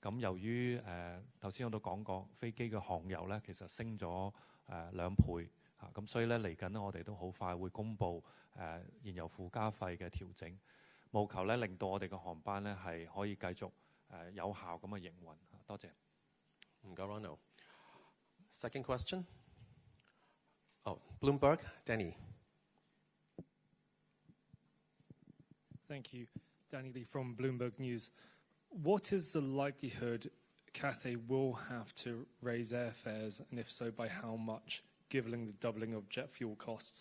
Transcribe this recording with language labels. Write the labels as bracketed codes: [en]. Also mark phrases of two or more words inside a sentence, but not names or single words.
[yue] 咁由於頭先我都講過，飛機嘅航油咧其實升咗2倍嚇，咁所以咧嚟緊咧我哋都好快會公布燃油附加費嘅調整，務求咧令到我哋嘅航班咧係可以繼續有效咁嘅營運。多謝。唔該 Ronald。 [en] Second question. Oh, Bloomberg, Danny. Thank you. Danny Lee from Bloomberg News. What is the likelihood Cathay will have to raise airfares, and if so, by how much, given the doubling of jet fuel costs?